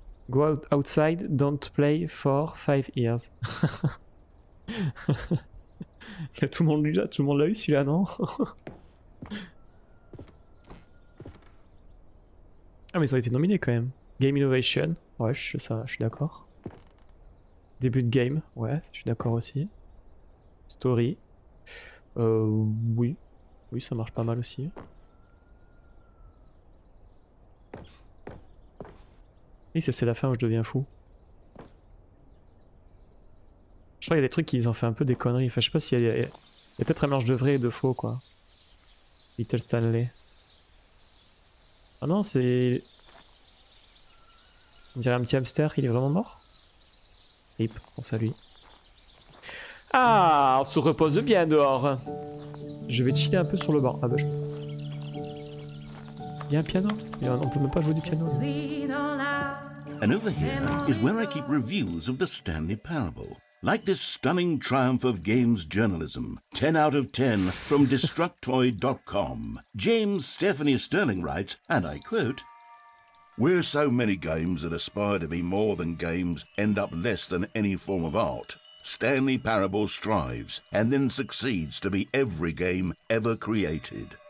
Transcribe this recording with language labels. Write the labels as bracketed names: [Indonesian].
[English] Go outside, don't play for 5 years. [French] Tout le monde l'a eu celui-là, non? Ah mais ils ont été nominés quand même. Game Innovation, ouais, ça, je suis d'accord. Début de game, ouais, je suis d'accord aussi. Story, oui, ça marche pas mal aussi. Et ça c'est la fin où je deviens fou. Je crois qu'il y a des trucs qui ont fait un peu des conneries. Enfin, je sais pas s'il y a peut-être un mélange de vrai et de faux quoi. Little Stanley. Ah non, c'est... On dirait un petit hamster, il est vraiment mort? Rip, pense à lui. Ah, on se repose bien dehors. Je vais chiller un peu sur le banc. Ah bah je... Il y a un piano? On peut même pas jouer du piano. [English] And over here is where I keep reviews of the Stanley Parable. Like this stunning triumph of games journalism, 10 out of 10 from Destructoid.com. James Stephanie Sterling writes, and I quote, "Where so many games that aspire to be more than games end up less than any form of art, Stanley Parable strives and then succeeds to be every game ever created."